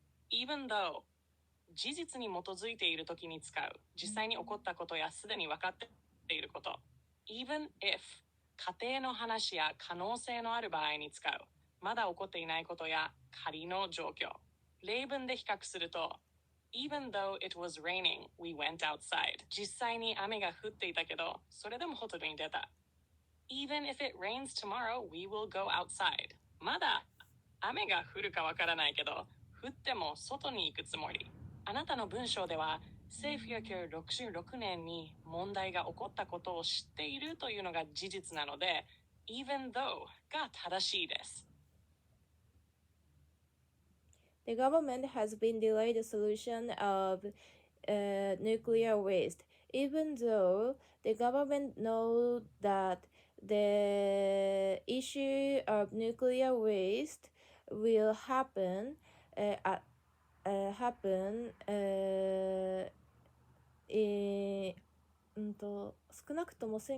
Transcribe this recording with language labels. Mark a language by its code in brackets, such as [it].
[en] Even though [ja] 事実に基づいているときに使う、実際に起こったことやすでに分かっていること。 [en] Even if [ja] 仮定の話や可能性のある場合に使う、まだ起こっていないことや仮の状況。例文で比較すると、 [en] Even though it was raining, we went outside. [ja] 実際に雨が降っていたけど、それでもホテルに出た。 [en] Even if it rains tomorrow, we will go outside. [ja] まだ雨が降るかわからないけど、降っても外に行くつもり。あなたの文章では、1966年に問題が起こったことを知っているというのが事実なので、 [en] even though [ja] が正しいです。 [en] The government has been delayed the solution of nuclear waste, even though the government knows that the issue of nuclear waste will happen in [ja] 少なくとも